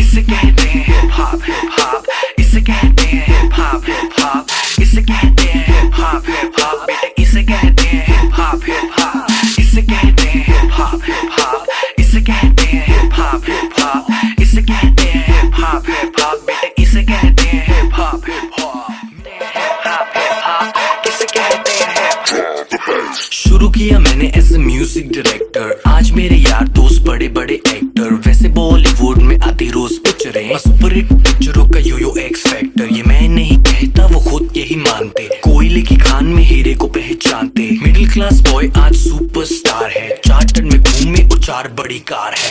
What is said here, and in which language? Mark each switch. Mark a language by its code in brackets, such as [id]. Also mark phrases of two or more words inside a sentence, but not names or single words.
[hi] इसे कहते हैं हिप हॉप इसे कहते हैं हिप हॉप इसे कहते हैं हिप हॉप बेटे इसे कहते हैं हिप हॉप इसे कहते हैं हिप हॉप इसे कहते हैं हिप हॉप इसे कहते हैं hop hip hop बेटे इसे कहते हैं hip hop hip hop hip hop किसे कहते हैं hip hop। शुरू किया मैंने [en] as a music director, [hi] आज मेरे यार दोस्त बड़े बड़े एक्टर। वैसे बॉलीवुड में आती रोज पिक्चरें, [en] super hit [hi] पिक्चरों का यो [en] X factor. [hi] ये मैं नहीं कहता वो खुद यही मानते, कोयले की खान में हीरे को पहचानते। [en] middle class boy [hi] आज सुपरस्टार है, चार्टर में घूमे और 4 बड़ी कार है।